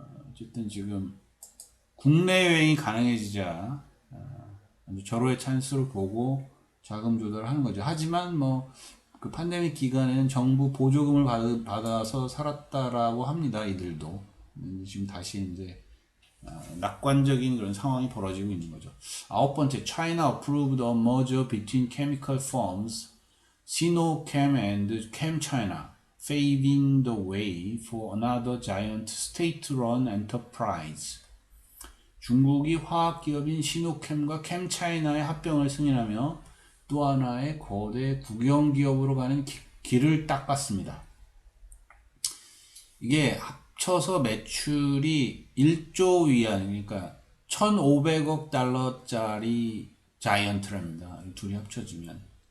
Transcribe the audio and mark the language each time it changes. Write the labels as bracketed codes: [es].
[ko] 어쨌든 지금 국내 여행이 가능해지자 아주 절호의 찬스를 보고 자금 조달을 하는 거죠. 하지만 뭐 그 팬데믹 기간에는 정부 보조금을 받아서 살았다라고 합니다. 이들도. 지금 다시 이제 낙관적인 그런 상황이 벌어지고 있는 거죠. [en] 아홉 번째, China approved a merger between chemical firms Sinochem and ChemChina, paving the way for another giant state-run enterprise. [ko] 중국이 화학기업인 시노캠과 캠차이나의 합병을 승인하며 또 하나의 거대 국영기업으로 가는 길을 닦았습니다. 이게 합쳐서 매출이 1조 위안, 그러니까 1,500억 달러짜리 자이언트랍니다. 둘이 합쳐지면.